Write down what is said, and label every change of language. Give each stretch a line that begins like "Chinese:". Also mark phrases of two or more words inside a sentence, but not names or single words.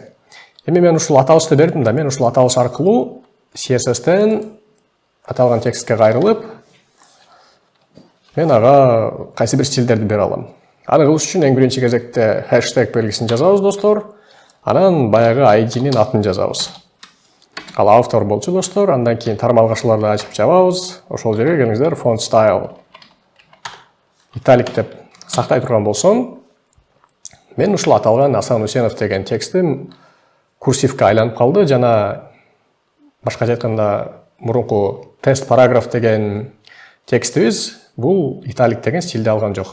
Kyrgyz: Эми мен ушул аталышты бердим да, мен ушул аталыш аркылуу CSS-тен аталган текстке кайрылып, мен ага кайсы бир стилдерди бере алам. Аны кылыш үчүн эң биринчи кезекте хэштег белгисин жазабыз достор. Анан баягы ID-нин атын жазабыз. Ал author болчу достор. Андан кийин тармалгачыларды ачып жабабыз. Ошол жерге келиңиздер,
English: font style italic
Kyrgyz: деп сактай турган болсом, мен ушул аталган Асан Усенов деген текстим курсивке айланып калды. Жана башкача айтканда мурунку тест параграф деген текстибиз бул italic деген стилди алган жок.